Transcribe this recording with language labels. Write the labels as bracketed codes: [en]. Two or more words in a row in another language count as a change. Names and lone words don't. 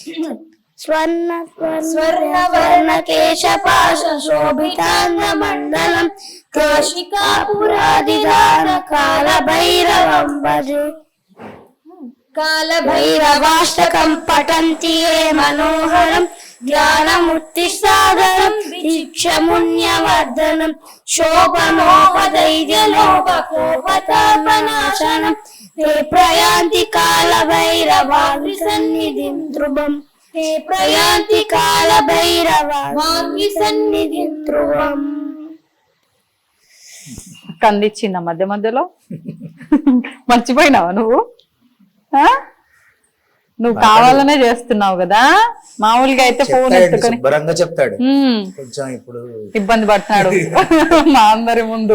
[sa] స్వర్ణకేశపాశోభితాంగమండలం కాశికాపురాదిదానకాల భైరవం భజే కాలభైరవాష్టకం పఠంతి ఏ మనోహరం జ్ఞానముత్తిసాగరం దీక్షమున్యవర్ధనం శోభనోపదైర్యలోపకోపతాపనాశనం ते प्रयान्ति कालभैरवाग्निसन्निधिं ध्रुवम् ते प्रयान्ति कालभैरवाग्निसन्निधिं ध्रुवम्. [te] కందిచ్చిందా మధ్య మధ్యలో? మర్చిపోయినావా నువ్వు? నువ్వు కావాలనే చేస్తున్నావు కదా. మామూలుగా అయితే ఫోన్ ఎత్తుకొని శుభ్రంగా చెప్తాడు, కొంచెం ఇప్పుడు ఇబ్బంది పడుతున్నాడు మా అందరి ముందు.